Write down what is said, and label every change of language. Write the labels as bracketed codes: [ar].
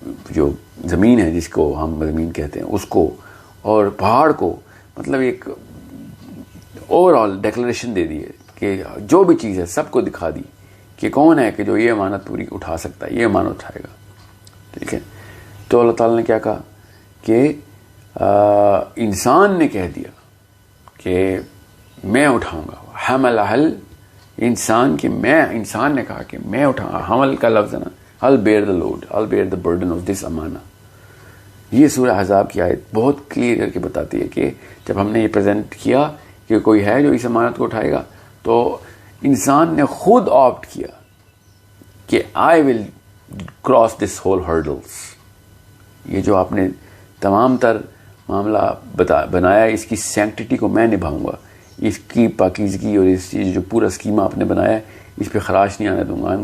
[ur] جو زمین ہے جس کو ہم زمین کہتے ہیں اس کو، اور پہاڑ کو، مطلب ایک اوور آل ڈیکلریشن دے دی ہے کہ جو بھی چیز ہے سب کو دکھا دی کہ کون ہے کہ جو یہ امانت پوری اٹھا سکتا ہے، یہ امانت اٹھائے گا. ٹھیک ہے. تو اللہ تعالیٰ نے کیا کہا کہ انسان نے کہہ دیا کہ میں اٹھاؤں گا. حمل انسان کہ میں، انسان نے کہا کہ میں اٹھاؤں گا. حمل کا لفظ ہے نا، [en] I'll bear the load, I'll bear the burden of this امانہ. [ur] یہ سورہ احزاب کی آیت بہت کلیئر کر کے بتاتی ہے کہ جب ہم نے یہ پریزنٹ کیا کہ کوئی ہے جو اس امانت کو اٹھائے گا، تو انسان نے خود آپٹ کیا کہ [en] I will cross this whole hurdles. [ur] یہ جو آپ نے تمام تر معاملہ بنایا، اس کی سینکٹیٹی کو میں نبھاؤں گا، اس کی پاکیزگی اور اس جو پورا اسکیما آپ نے بنایا اس پہ خراش نہیں آنے دوں گا.